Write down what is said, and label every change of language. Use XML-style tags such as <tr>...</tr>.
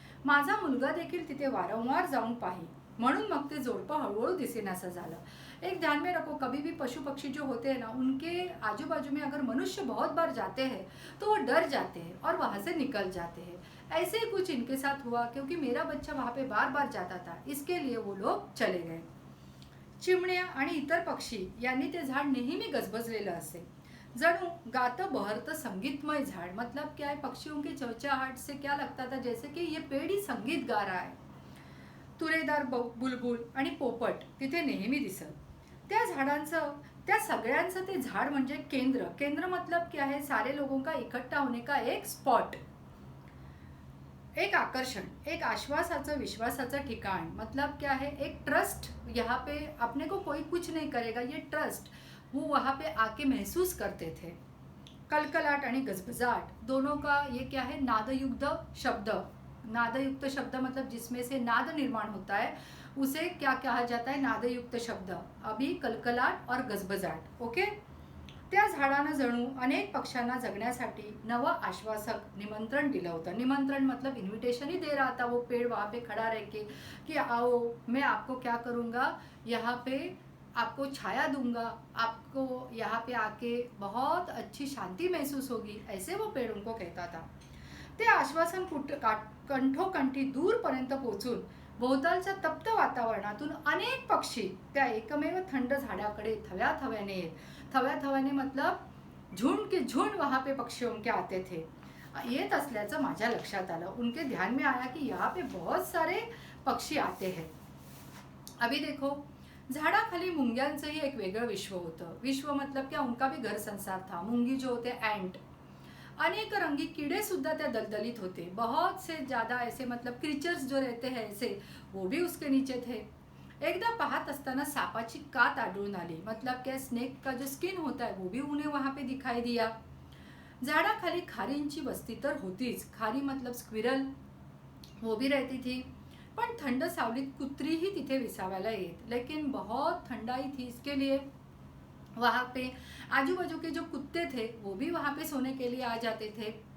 <mr>माझा मुलगा देखील तिथे वारंवार जाऊन पाही, म्हणून मग ते जोडपं हळूहळू दिसेनासं झालं.</mr> <hi>एक ध्यान में रखो, कभी भी पशु पक्षी जो होते हैं ना, उनके आजू बाजू में अगर मनुष्य बहुत बार जाते हैं तो वो डर जाते हैं और वहाँ से निकल जाते हैं. ऐसे ही कुछ इनके साथ हुआ, क्योंकि मेरा बच्चा वहाँ पे बार बार जाता था, इसके लिए वो लोग चले गए.</hi> <mr>चिमण्या आणि इतर पक्षी यांनी ते झाड नेहमी गजबजलेलं असे. जणू गातं बहरतं संगीतमय झाड़,</mr> <hi>मतलब क्या है, पक्षियों के चहचहाट से क्या लगता था जैसे कि ये पेड़ ही संगीत गा रहा है.</hi> <mr>तुरेदार बुलबुल आणि पोपट तिथे नेहमी दिसत. त्या सगळ्यांचं ते झाड म्हणजे केंद्र</mr> <hi>मतलब क्या है, सारे लोगों का इकट्ठा होने का एक स्पॉट, एक आकर्षण,</hi> <mr>एक आश्वासाचं विश्वासाचं ठिकाण.</mr> <hi>मतलब क्या है, एक ट्रस्ट. यहाँ पे अपने को कोई कुछ नहीं करेगा, ये ट्रस्ट वो वहाँ पे आके महसूस करते थे.</hi> <mr>कलकलाट आणि गजबजाट</mr> <hi>दोनों का ये क्या है, नादयुक्त शब्द मतलब जिसमें से नाद निर्माण होता है उसे क्या कहा जाता है, नादयुक्त शब्द. अभी कलकलाट और गजबजाट. ओके.</hi> <mr>त्या झाडानं जणू अनेक पक्ष्यांना जगण्यासाठी नवं आश्वासक निमंत्रण दिलं होतं.</mr> <hi>निमंत्रण मतलब इन्विटेशन ही दे रहा था वो पेड़ वहाँ पे खड़ा रह के कि आओ, मैं आपको क्या करूँगा, यहाँ पे आपको छाया दूंगा, आपको यहाँ पे आके बहुत अच्छी शांति महसूस होगी, ऐसे वो पेड़ उनको कहता था.</hi> <mr>ते आश्वासन कंठोकंठी दूरपर्यंत पोहोचून भोवतालच्या तप्त वातावरणातून अनेक पक्षी त्या एकमेव थंड झाडाकडे थव्याने</mr> <hi>मतलब झुंड के झुंड वहाँ पे पक्षियों के आते थे</hi> <mr>येत असल्याचं माझ्या लक्षात आलं.</mr> <hi>उनके ध्यान में आया कि यहाँ पे बहुत सारे पक्षी आते हैं. अभी देखो,</hi> <mr>झाडाखाली मुंग्यांचंही एक वेगळं विश्व होतं.</mr> <hi>विश्व मतलब क्या, उनका भी घर संसार था. मुंगी जो होते एंट,</hi> <mr>अनेक रंगी कीड़े सुद्धा त्या दलदलित होते.</mr> <hi>बहुत से ज़्यादा ऐसे मतलब क्रीचर्स जो रहते हैं ऐसे, वो भी उसके नीचे थे.</hi> <mr>एकदा पाहत असताना सापाची कात आढळून आली.</mr> <hi>मतलब क्या, स्नेक का जो स्किन होता है वो भी उन्हें वहाँ पे दिखाई दिया.</hi> <mr>झाडाखाली खारींची वस्ती तर होतीच.</mr> <hi>खारी मतलब स्क्विरल, वो भी रहती थी.</hi> <mr>पण थंड सावलीत कुत्री ही तिथे विसावायला येत.</mr> <hi>लेकिन बहुत ठंडाई थी, इसके लिए वहाँ पे आजू बाजू के जो कुत्ते थे वो भी वहाँ पे सोने के लिए आ जाते थे.</hi>